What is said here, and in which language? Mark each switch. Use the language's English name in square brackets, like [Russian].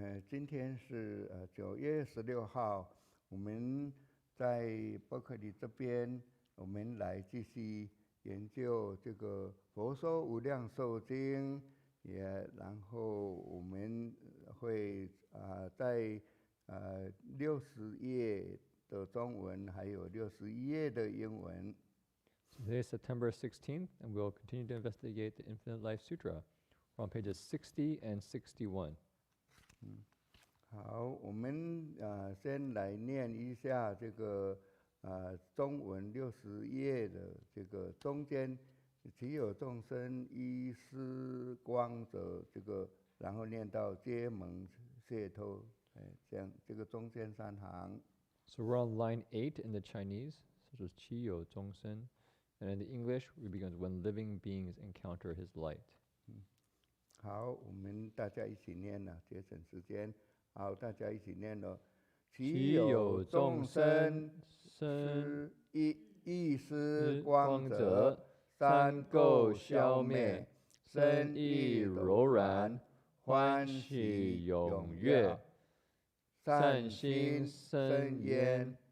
[Chinese] 今天是9月16号，我们在伯克利这边，我们来继续研究这个《佛说无量寿经》，然后我们会在60页的中文，还有61页的英文。 [English] So today is September 16th, and we'll continue to investigate the Infinite Life Sutra. We're on pages 60 and 61. [Chinese] 好，我们先来念一下这个中文60页的这个中间，其有众生依师光者，这个然后念到皆蒙解脱，这样这个中间3行。 [English] So we're on line 8 in the Chinese, such as [Chinese] Qi You Zhongshen. [English] And in the English, we begin when living beings encounter his light. [Chinese] 好，我们大家一起念了，节省时间。好，大家一起念了。其有众生是意识光者，三垢消灭，身意柔软，欢喜踊跃，善心生焉。